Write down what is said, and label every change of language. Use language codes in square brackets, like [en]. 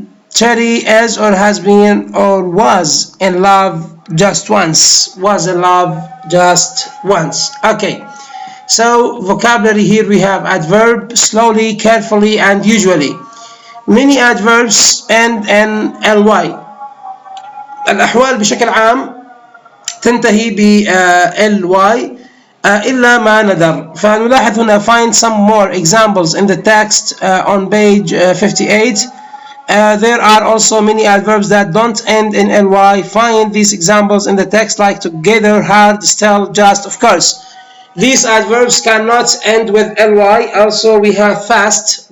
[en] Terry is or has been or was in love just once. Was in love just once. Okay. So vocabulary here we have adverb, slowly, carefully, and usually. Many adverbs end in ly. [ar] الأحوال بشكل عام تنتهي ب ly إلا ما ندر. فنلاحظ هنا [en] find some more examples in the text on page 58. There are also many adverbs that don't end in ly. Find these examples in the text like together, hard, still, just, of course. These adverbs cannot end with ly. Also, we have fast.